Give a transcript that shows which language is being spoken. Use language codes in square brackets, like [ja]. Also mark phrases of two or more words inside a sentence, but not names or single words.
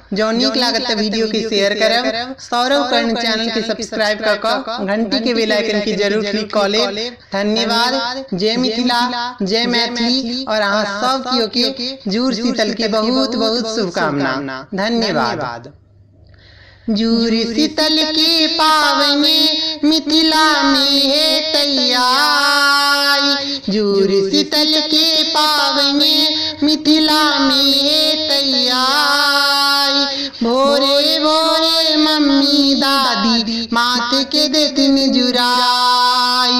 [mai] जो नीक लागत त वीडियो के शेयर करब। सौरभ कर्ण चैनल के सब्सक्राइब क घंटी के [en] bell icon [mai] के जरूर क्लिक क लेब। धन्यवाद। जय मिथिला, जय मैथिली और अहाँ सब केओ के जुड़ शीतल के बहुत बहुत शुभकामना। धन्यवाद। जुड़ शीतल के पावन मिथिला में है तैयार। जुड़ शीतल के पावन मिथिला में है तैयार। भोरे भोरे मम्मी दादी माथे के देतिन जुराई।